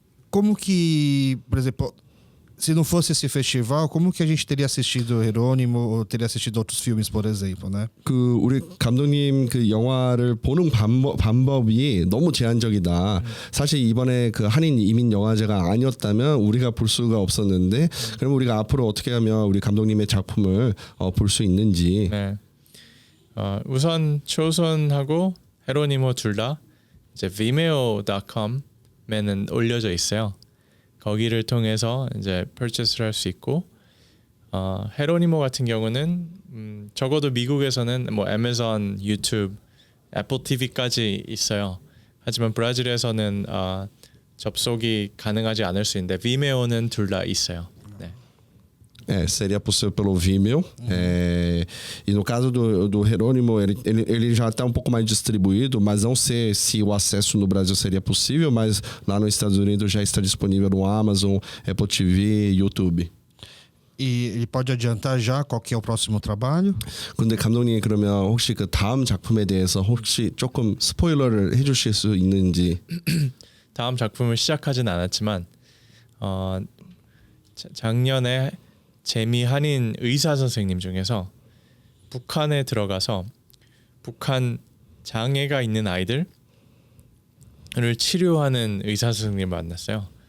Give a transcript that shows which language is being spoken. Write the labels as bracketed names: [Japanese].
[Portuguese] Como que, por exemplo, se não fosse esse festival, como que a gente teria assistido Jerônimo ou teria assistido outros filmes, por exemplo, né? [Korean] 그 우리 감독님 그 영화를 보는 방법이 너무 제한적이다. 사실 이번에 그 한인 이민 영화제가 아니었다면 우리가 볼 수가 없었는데, 그럼 우리가 앞으로 어떻게 하면 우리 감독님의 작품을 볼 수 있는지. 네. 우선 초선하고 헤로니모 둘 다 이제 vimeo.com에는 올려져 있어요. 거기를 통해서 이제 purchase를 할 수 있고 헤로니모 같은 경우는 적어도 미국에서는 뭐 애마존, 유튜브, 애플 TV까지 있어요. 하지만 브라질에서는 접속이 가능하지 않을 수 있는데 Vimeo는 둘 다 있어요. 네. [Portuguese] Seria possível pelo Vimeo. E no caso do Jerônimo, ele já está um pouco mais distribuído, mas não sei se o acesso no Brasil seria possível, mas lá nos Estados Unidos já está disponível no Amazon, Apple TV, YouTube. E ele pode adiantar já qual que é o próximo trabalho? [Korean] 근데 감독님 그러면 혹시 그 다음 작품에 대해서 혹시 조금 스포일러를 해주실 수 있는지? 다음 작품을 시작하진 않았지만 작년에 재미 한인 의사 선생님 중에서 북한에 들어가서 북한 장애가 있는 아이들을 치료하는 의사 선생님을 만났어요.